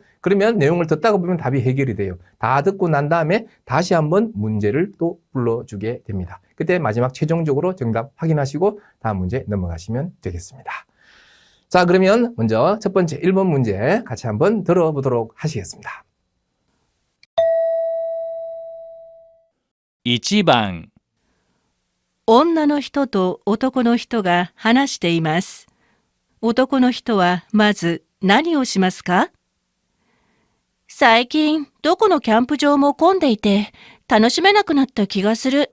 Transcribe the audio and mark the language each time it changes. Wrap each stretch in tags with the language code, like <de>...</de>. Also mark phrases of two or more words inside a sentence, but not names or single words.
<ko>그러면 내용을 듣다가 보면 답이 해결이 돼요. 다 듣고 난 다음에 다시 한번 문제를 또 불러주게 됩니다. 그때 마지막 최종적으로 정답 확인하시고 다음 문제 넘어가시면 되겠습니다. 자, 그러면 먼저 첫 번째 1번 문제 같이 한번 들어보도록 하시겠습니다.</ko> <ja>1 番、女の人と男の人が話しています。男の人はまず何をしますか？最近、どこのキャンプ場も混んでいて、楽しめなくなった気がする。</ja>